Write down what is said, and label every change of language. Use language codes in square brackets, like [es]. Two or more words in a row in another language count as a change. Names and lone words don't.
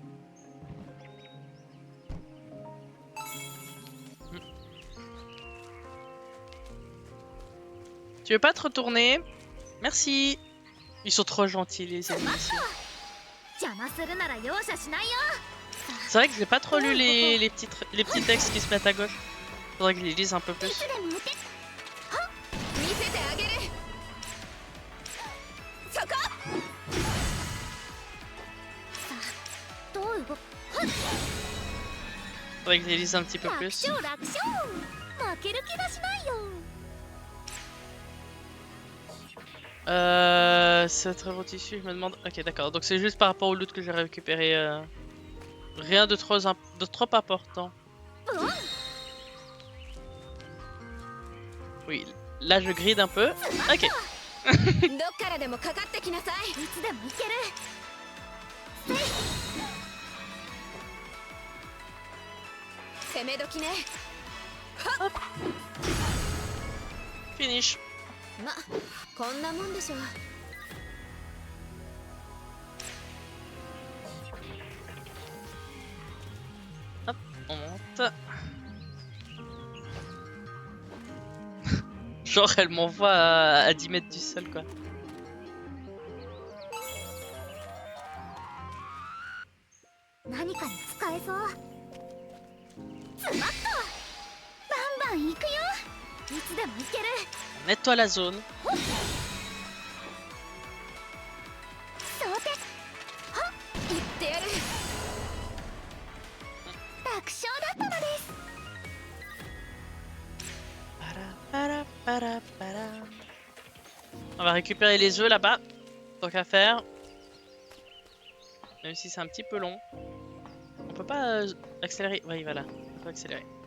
[fr] Tu veux pas te retourner? Merci. Ils sont trop gentils les ennemis ici. C'est vrai que j'ai pas trop lu les petits textes qui se mettent à gauche. Faudrait que je les lise un peu plus. [ja] 見せてあげるそこさあどう動く [fr] Faudrait que je les lise un petit peu [ja] 楽 [fr] plus. [ja] 勝楽勝負ける気がしないよ [fr] C'est très beau tissu, je me demande. Ok, d'accord. Donc c'est juste par rapport au loot que j'ai récupéré. Rien de trop important. Oui, là je gride un peu. Ok. [ja] どっからでもかかってきなさいいつでも行ける攻め時ね [en] Finish. [ja] まこんなもんでしょ [fr] Hop, on monte. Genre elle m'envoie à 10 mètres du sol quoi. Nettoie la zone. [ja] 言ってやる楽勝だったのです [fr] On va récupérer les œufs là-bas. Tant qu'à faire. Même si c'est un petit peu long. On peut pas accélérer. Oui, voilà. On peut accélérer.